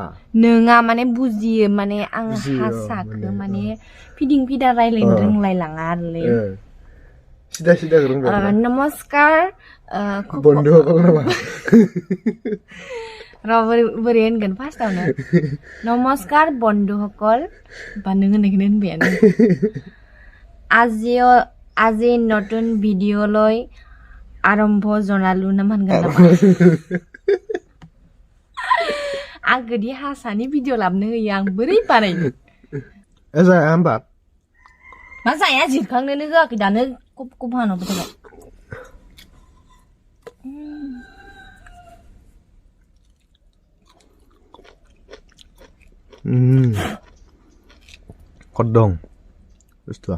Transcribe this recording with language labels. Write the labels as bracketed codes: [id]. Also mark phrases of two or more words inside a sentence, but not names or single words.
[brx] नोङा माने बुजियो माने आं हारसाखौ माने फिदिं फिदा रायलायनो रोंलायलाङा आरोलै सिदा रोंबाय नमस्कार बन्धु नामा बोरै होनगोन फार्स्टआवनो नमस्कार बन्धुসকল बा नों होननायखौनो होनबायानो [as] আজি নতুন ভিডিঅ'লৈ আৰম্ভ জনালো [brx] না মানगोन नामा आंखौदि हारसानि भिडिअ लाबोनो होयो आं बोरै बानायनो जाया होमबा मा जाया जिरखांनोनो होआखै दानो कब हानांगौ थाबाय खद दं बुस्थुआ